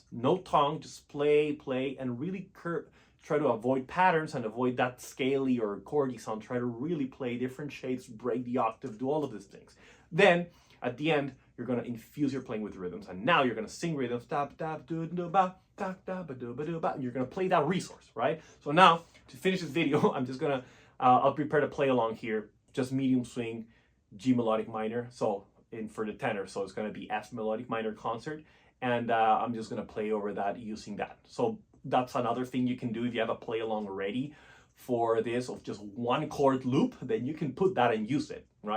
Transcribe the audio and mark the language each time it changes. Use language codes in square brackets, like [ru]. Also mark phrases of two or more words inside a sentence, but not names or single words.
[en] No tongue, just play, and really try to avoid patterns and avoid that scaly or chordy sound. Try to really play different shapes, break the octave, do all of these things. Then, at the end, you're going to infuse your playing with rhythms, and now you're going to sing rhythms, tap tap do do ba, tap tap do ba do ba, and you're going to play that resource, right? So now to finish this video, I'm just going to I'll prepare to play along here, just medium swing, G melodic minor, so for the tenor, so it's going to be F melodic minor concert, and I'm just going to play over that using that. So that's another thing you can do if you have a play along already for this of just one chord loop, then you can put that and use it, right?